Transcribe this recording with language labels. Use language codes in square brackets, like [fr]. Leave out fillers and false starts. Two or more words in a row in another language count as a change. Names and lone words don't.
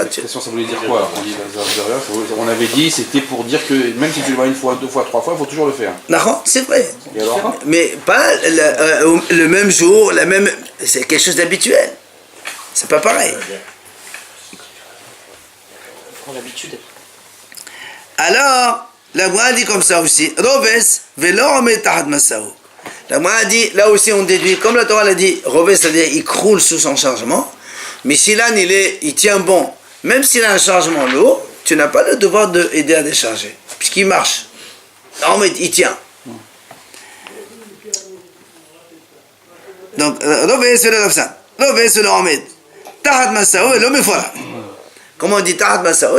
[fr] voulait dire quoi alors, on avait dit c'était pour dire que même si tu le vois une fois, deux fois, trois fois, il faut toujours le faire. Non, c'est vrai. Mais pas le même jour, c'est quelque chose d'habituel. C'est pas pareil. Prends l'habitude. Alors, la Gemara dit comme ça aussi. [he] רובץ ולא מתחת משאו. [fr] La Gemara dit, là aussi on déduit, comme la Torah l'a dit, Roves, c'est-à-dire il croule sous son chargement. Mais si l'âne il tient bon, même s'il a un chargement lourd, tu n'as pas le devoir d'aider à décharger, puisqu'il marche. Non, mais il tient. Donc, comment on dit [he] תחת משאו?